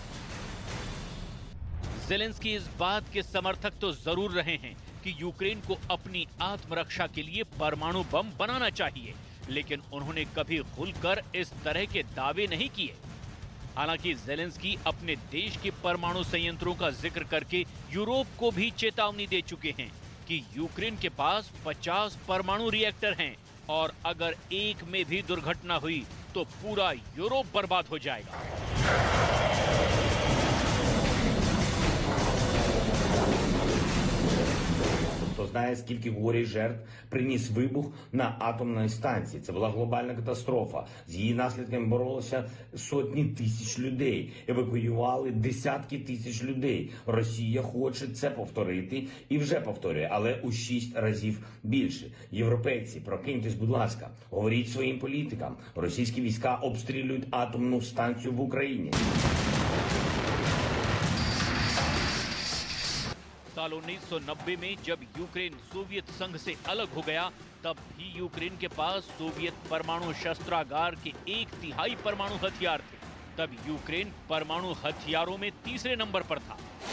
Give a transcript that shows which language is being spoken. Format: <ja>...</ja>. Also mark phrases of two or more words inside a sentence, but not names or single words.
<hi>जेलेंस्की इस बात के समर्थक तो जरूर रहे हैं कि यूक्रेन को अपनी आत्मरक्षा के लिए परमाणु बम बनाना चाहिए, लेकिन उन्होंने कभी खुलकर इस तरह के दावे नहीं किए। हालांकि ज़ेलेंस्की अपने देश के परमाणु संयंत्रों का जिक्र करके यूरोप को भी चेतावनी दे चुके हैं कि यूक्रेन के पास 50 परमाणु रिएक्टर हैं और अगर एक में भी दुर्घटना हुई तो पूरा यूरोप बर्बाद हो जाएगा।</hi> <uk>Хто знає, скільки горя і жертв приніс вибух на атомній станції. Це була глобальна катастрофа. З її наслідками боролися сотні тисяч людей. Евакуювали десятки тисяч людей. Росія хоче це повторити і вже повторює, але у 6 разів більше. Європейці, прокиньтесь, будь ласка, говоріть своїм політикам. Російські війська обстрілюють атомну станцію в Україні.</uk> <hi>साल 1990 में जब यूक्रेन सोवियत संघ से अलग हो गया, तब भी यूक्रेन के पास सोवियत परमाणु शस्त्रागार के 1/3 परमाणु हथियार थे। तब यूक्रेन परमाणु हथियारों में तीसरे नंबर पर था।</hi>